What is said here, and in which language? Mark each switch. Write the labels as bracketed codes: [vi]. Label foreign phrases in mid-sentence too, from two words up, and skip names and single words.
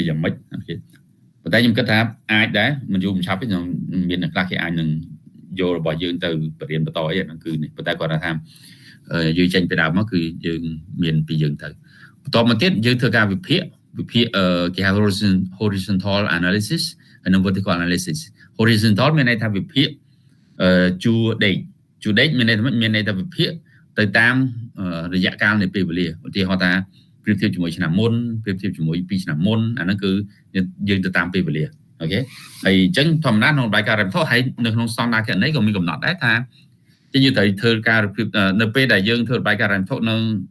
[km] យ៉ាងម៉េចអូខេប៉ុន្តែខ្ញុំគិតថាអាចដែរមិនយូរមិនឆាប់ទេខ្ញុំមានអ្នកខ្លះគេអាចនឹងយករបស់យើងទៅបរៀនបន្តអីហ្នឹងគឺនេះប៉ុន្តែគាត់ថាយើងចេញពី ដើមមកគឺយើងមានពីយើងទៅបន្តមកទៀតយើងធ្វើការវិភាគគេហៅ [en] horizontal analysis [km] ហើយនិង [en] vertical analysis [km] horizontal មានន័យថាវិភាគជួរដេកមានន័យថាវិភាគទៅតាមរយៈកាលនៃពេលវេលាឧទាហរណ៍ថាប្រៀបធៀបជាមួយឆ្នាំមុនប្រៀបធៀបជាមួយ2ឆ្នាំមុនអាហ្នឹងគឺយើងទៅតាមពេលវេលាអូខេហើយអញ្ចឹងធម្មតាក្នុងរបាយការណ៍រ៉ាំធុហើយនៅក្នុងស្តង់ដារគណនេយ្យក៏មានកំណត់ដែរថាយើងត្រូវធ្វើការនៅពេលដែលយើងធ្វើរបាយការណ៍រ៉ាំធុនៅ